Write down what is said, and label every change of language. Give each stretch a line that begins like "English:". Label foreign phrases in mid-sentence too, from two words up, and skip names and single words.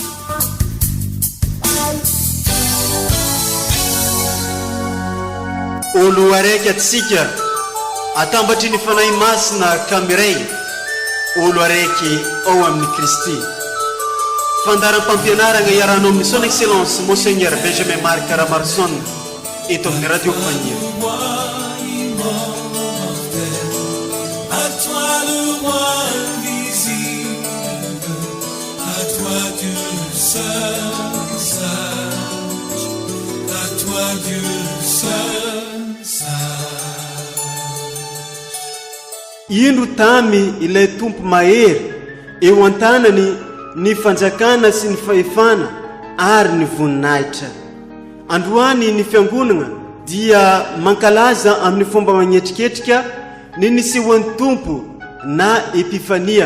Malagasy: Olo araiky atsika atambatry ny fanahy masina kamiray, olo araiky ao amin'ny Kristy. Fandaram-pampianarana iarahanao amin'ny
French: son excellence Monseigneur
Malagasy: Benjamin Marc Ramarson eto amin'ny radio Epifania.
French: À toi le roi invisible, à toi Dieu seul sage, à toi Dieu seul sage.
Malagasy: Ino tamy ilay tompo mahery eo an-tanany ny fanjakana sy ny fahefana ary ny voninahitra. Androany ny fiangonana dia mankalaza amin'ny fomba magnetriketrika ny nisehoan'ny tompo na Epifania.